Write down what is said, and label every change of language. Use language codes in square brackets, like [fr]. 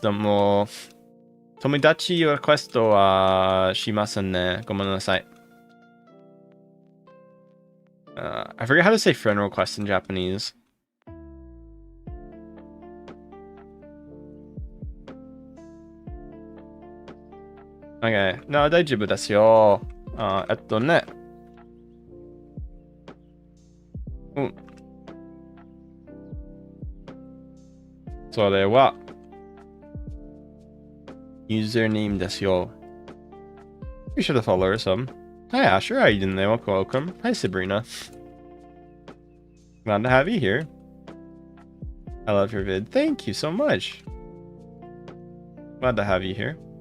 [ja] でも友達リクエストはしませんね。ごめんなさい。 [en] I forget how to say friend request in Japanese. Okay. No, [ja] 大丈夫ですよ。ね。それは username ですよ。 [en] We should have followed her some. Hi Asher, how you doing there? Welcome. Hi Sabrina. Glad to have you here. I love your vid. Thank you so much. Glad to have you here.